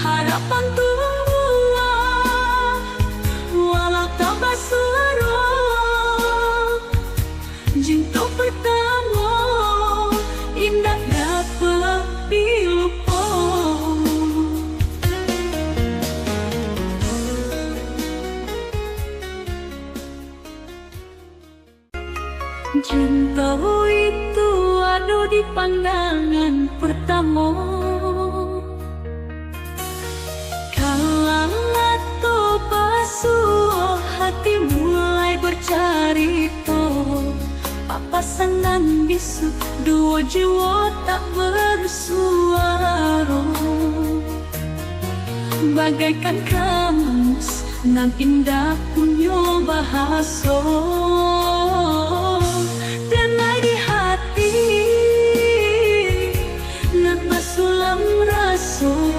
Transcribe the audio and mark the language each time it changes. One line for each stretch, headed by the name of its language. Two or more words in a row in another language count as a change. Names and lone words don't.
Indonesian: harapan tua walau tak basuaro jinto pertama indah dapat dilupa cinta itu ada di pandangan pertama kala to basuh hati mulai bercarita papasan bisu dua jiwa tak bersuara bagaikan kamus nan indah punya bahasa dan di hati
Minangkabau: nan basulam rasa